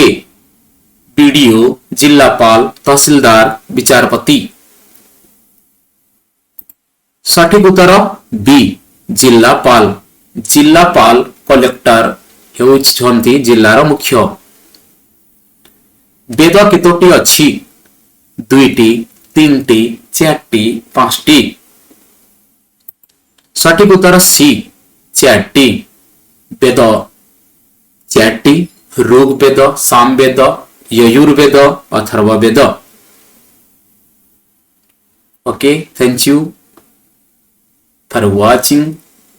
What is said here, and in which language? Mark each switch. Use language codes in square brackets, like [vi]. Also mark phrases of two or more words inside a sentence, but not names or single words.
[or] ବିଡିଓ, ଜିଲ୍ଲାପାଳ, ତହସିଲଦାର, ବିଚାରପତି। ସଠିକ ଉତ୍ତର ବି, ଜିଲ୍ଲାପାଳ। ଜିଲ୍ଲାପାଳ, କଲେକ୍ଟର ହେଉଛନ୍ତି ଜିଲ୍ଲାର ମୁଖ୍ୟ। ବେଦ କେତୋଟି ଅଛି? ଦୁଇଟି, ତିନିଟି, ଚାରିଟି, ପାଞ୍ଚଟି। ସଠିକ ଉତ୍ତର ସି, ଚାରିଟି। ବେଦ ଚାରିଟି, ऋग वेद, साम वेद, यजुर्वेद, अथर्ववेद। [en] Okay, thank you for watching.